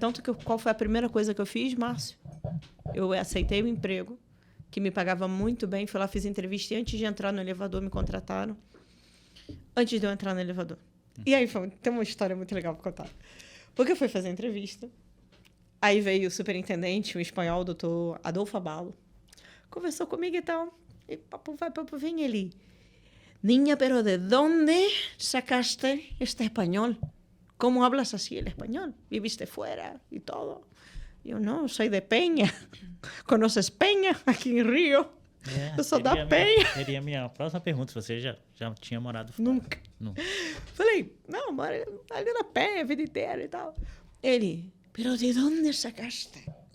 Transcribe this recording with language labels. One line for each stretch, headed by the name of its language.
Portuguese: Tanto que qual foi a primeira coisa que eu fiz, Márcio? Eu aceitei o emprego, que me pagava muito bem, fui lá, fiz entrevista e antes de entrar no elevador me contrataram. Antes de eu entrar no elevador. E aí tem uma história muito legal para contar. Porque eu fui fazer a entrevista, aí veio o superintendente, o espanhol, o doutor Adolfo Abalo, conversou comigo e tal, e papo vai, papo vem ele.
Spanish: Niña, pero ¿de dónde sacaste este español? ¿Cómo hablas así el español? ¿Viviste fuera y todo? Yo, no, soy de Peña. ¿Conoces Peña aquí en Río?
Portuguese: Eu sou da Penha. Seria a minha próxima pergunta, se você já tinha morado fora. Nunca. Falei, não, moro ali na Penha a vida inteira e tal. Ele,
Spanish: pero ¿de dónde sacaste?